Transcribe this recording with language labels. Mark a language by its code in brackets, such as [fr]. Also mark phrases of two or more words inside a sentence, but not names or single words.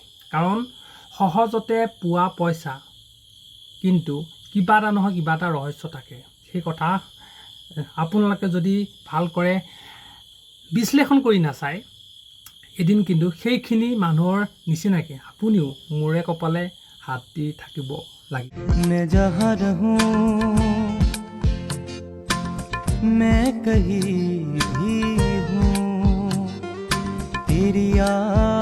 [as] কাৰণ সহজতে পোৱা পইচা কিন্তু কিবা এটা নহয় কিবা এটা ৰহস্য থাকে। সেই কথা আপোনালোকে যদি ভালকৰে বিশ্লেষণ কৰি নাচায়, এদিন কিন্তু সেইখিনি মানুহৰ নিচিনাকৈ আপুনিও মূৰে কপালে হাত দি থাকিব লাগিব। [hi] मैं जहाँ रहूं मैं कहीं भी हूँ, तेरी